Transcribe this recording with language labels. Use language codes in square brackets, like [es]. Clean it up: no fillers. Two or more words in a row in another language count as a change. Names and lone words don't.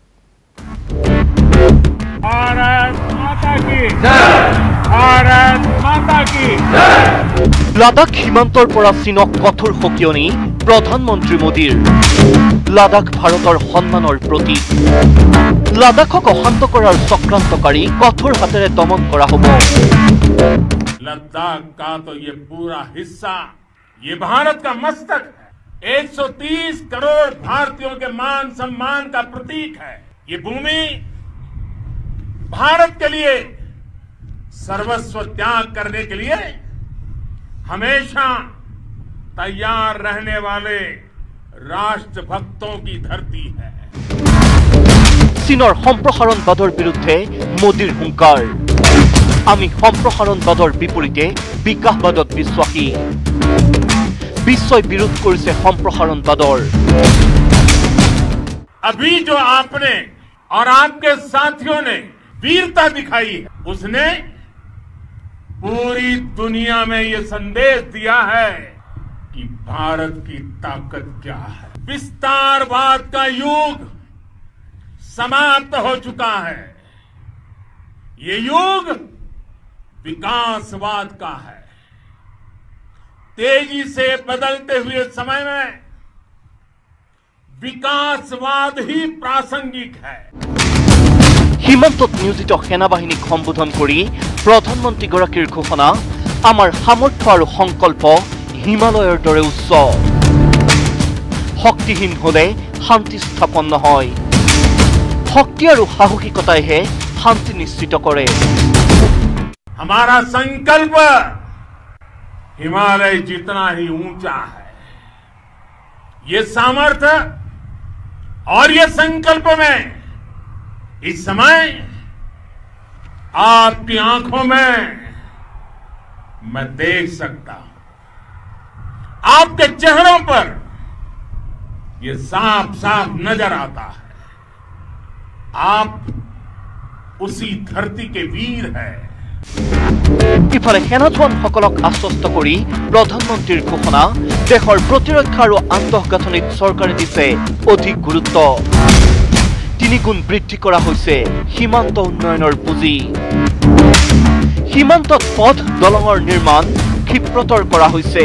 [as] লাডাখ সীমান্তৰ পৰা চীনক কঠোৰ সকিয়নি প্ৰধানমন্ত্ৰী মোদীৰ। লাডাখ ভাৰতৰ সন্মানৰ প্ৰতীক। লাডাখক অশান্ত কৰাৰ চক্ৰান্তকাৰী কঠোৰ হাতেৰে দমন কৰা হ'ব। [hi] लद्दाख का तो ये पूरा हिस्सा ये भारत का मस्तक है। 130 करोड़ भारतीयों के मान सम्मान का प्रतीक है। ये भूमि भारत के लिए सर्वस्व त्याग करने के लिए हमेशा तैयार रहने वाले राष्ट्रभक्तों की धरती है। [as] চীনৰ সম্প্ৰসাৰণবাদৰ বিৰুদ্ধে মোদীৰ হুংকাৰ। আমি সম্প্ৰসাৰণবাদৰ বিপৰীতে বিকাশবাদত বিশ্বাসী। বিশ্বই বিৰোধ কৰিছে সম্প্ৰসাৰণবাদৰ। [hi] अभी जो आपने और आपके साथियों ने वीरता दिखाई है, उसने पूरी दुनिया में ये संदेश दिया है कि भारत की ताकत क्या है। विस्तारवाद का युग समाप्त हो चुका है। ये युग विकासवाद का है। तेजी से बदलते हुए समय में विकासवाद ही प्रासंगिक है। [as] সীমান্তত নিয়োজিত সেনাবাহিনীক সম্বোধন কৰি প্ৰধানমন্ত্ৰীগৰাকীৰ ঘোষণা, আমাৰ সামৰ্থ্য আৰু সংকল্প হিমালয়ৰ দৰে উচ্চ। শক্তিহীন হলে শান্তি স্থাপন নহয়। শক্তি আৰু সাহসিকতাইহে শান্তি নিশ্চিত কৰে। [hi] हमारा संकल्प हिमालय जितना ही ऊंचा है। ये सामर्थ्य और ये संकल्प में इस समय आपकी आंखों में मैं देख सकता हूं। आपके चेहरों पर ये साफ साफ नजर आता है। आप उसी धरती के वीर हैं। [as] ইফালে সেনা জোৱানসকলক আশ্বস্ত কৰি প্ৰধানমন্ত্ৰীৰ ঘোষণা, দেশৰ প্ৰতিৰক্ষা আৰু আন্তঃগাঁথনিত চৰকাৰে দিছে অধিক গুৰুত্ব। 3 গুণ বৃদ্ধি কৰা হৈছে সীমান্ত উন্নয়নৰ পুঁজি। সীমান্তত পথ দলঙৰ নিৰ্মাণ ক্ষিপ্ৰতৰ কৰা হৈছে।